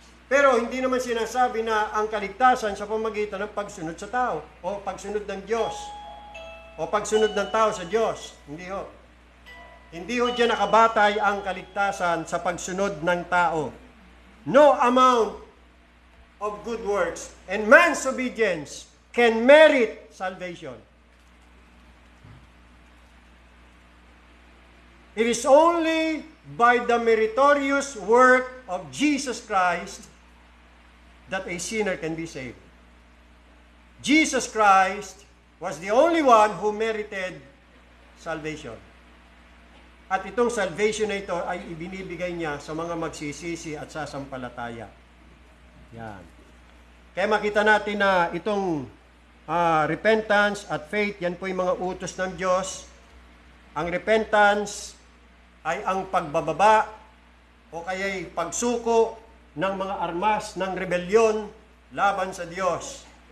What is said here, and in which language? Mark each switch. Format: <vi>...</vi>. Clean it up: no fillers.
<tl>Pero hindi naman sinasabi na ang kaligtasan sa pamamagitan ng pagsunod sa tao o pagsunod ng Diyos o pagsunod ng tao sa Diyos. Hindi ho. Hindi ho dyan nakabatay ang kaligtasan sa pagsunod ng tao.</tl> <en>No amount of good works and man's obedience can merit salvation. It is only by the meritorious work of Jesus Christ that a sinner can be saved. Jesus Christ was the only one who merited salvation.</en> <tl>At itong salvation na ito ay ibinibigay niya sa mga magsisisi at sasampalataya. Yan. Kaya makita natin na itong repentance at faith, yan po yung mga utos ng Diyos. Ang repentance ay ang pagbababa o kaya'y pagsuko ng mga armas ng rebelyon laban sa Diyos.</tl>